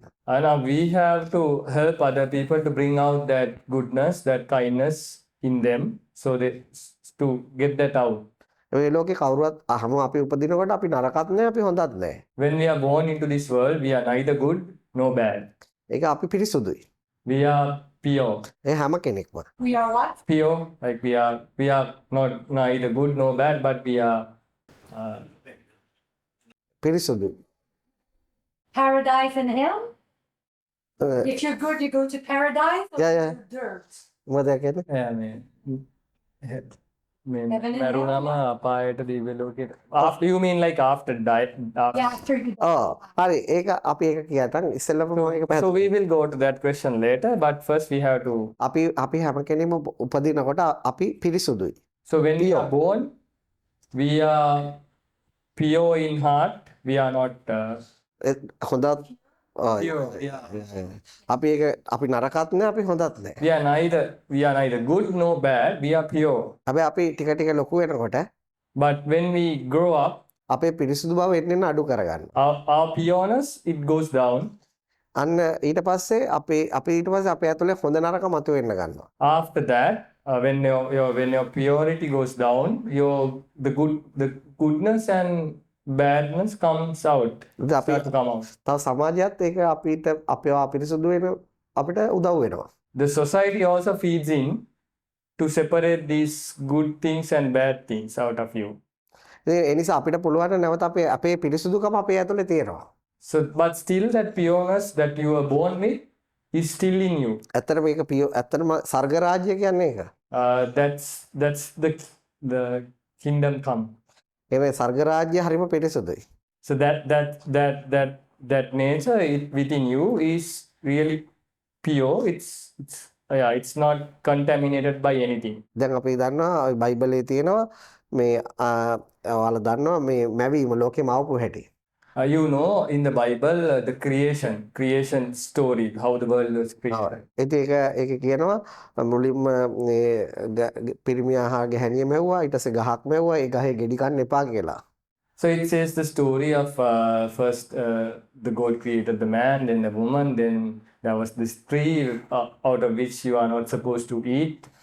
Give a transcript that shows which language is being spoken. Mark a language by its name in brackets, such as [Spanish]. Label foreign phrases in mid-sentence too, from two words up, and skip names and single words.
[English] And now we have to help other people to bring out that goodness, that kindness in them, so they to get that out. [Sinhala] මේ ලෝකේ කවුරුවත් අහම අපි උපදිනකොට අපි නරකත් නැහැ අපි හොඳත් නැහැ. [English] When we are born into this world, we are neither good nor bad. [Sinhala] ඒක අපි පිරිසුදුයි. [English] We are pure. [Sinhala] ඒ හැම කෙනෙක්ම. [English] We are what? Pure, like we are not neither good nor bad, but we are [Sinhala] පිරිසුදුයි. [English] Paradise and hell? If you're good, you go to paradise or Yeah, yeah. to dirt? [Sinhala] මොකද කියන්නේ? [English] yeah, man. Heaven and [Sinhala] මරුණම අපායට දිව්‍ය ලෝකෙට. [English] After you mean like after die? Yeah, after you [Sinhala] හරි ඒක අපි ඒක කියතන් ඉස්සෙල්ලම මම ඒක [English] So [Sinhala] පැහැදිලි. [English] we will go to that question later, but first we have to. [Sinhala] අපි හැම කෙනෙක්ම උපදිනකොට අපි පිරිසුදුයි. [English] So when we Pure. are born, we are pure in heart. We are not. [Sinhala] හොඳත් [English] Pure, [Sinhala] අපි ඒක අපි නරකත් නැහැ අපි හොඳත් නැහැ. [English] We are neither good nor bad. We are pure. [Sinhala] හැබැයි අපි ටික ටික ලොකු වෙනකොට [English] But when we grow up, [Sinhala] අපේ පිරිසුදු බව එන්න අඩු කරගන්නවා. [English] our pureness it goes down. [Sinhala] අන්න ඊට පස්සේ අපි ඊට පස්සේ අපේ ඇතුලේ හොඳ නරක මතුවෙන්න ගන්නවා. [English] After that, when your purity goes down, the goodness and badness comes out. [Sinhala] ඉතින් අපි [English] Start to come out. [Sinhala] තව සමාජයත් ඒක අපිට අපේව අපිරිසුදු වෙන අපිට උදව් වෙනවා. [English] The society also feeds in to separate these good things and bad things out of you. [Sinhala] ඉතින් ඒ නිසා අපිට පුළුවන් නැවත අපේ පිරිසුදුකම අපේ ඇතුලේ තියෙනවා. [English] So, but still that pureness that you were born with is still in you. [Sinhala] ඇත්තට මේක ඇත්තටම ස්වර්ග රාජ්‍ය කියන්නේ ඒක. [English] That's the kingdom come. [Sinhala] ඒ ස්වර්ග රාජ්‍ය හරිම පිරිසුදුයි. [English] So that nature within you is really pure. It's not contaminated by anything. [Sinhala] දැන් අපි දන්නවා බයිබලයේ තියෙනවා මේ ඔයාලා දන්නවා මේ මැවීම ලෝකේ මවපු හැටි. [English] You know in the Bible the creation story, how the world was created. [Sinhala] ඉතින් ඒක කියනවා මුලින්ම මේ පිරිමියා හා ගැහණිය මැව්වා ඊට පස්සේ ගහක් මැව්වා ඒ ගහේ ගෙඩි කන්න එපා කියලා. [English] So it says the story of first the God created the man, then the woman, then there was this tree out of which you are not supposed to eat.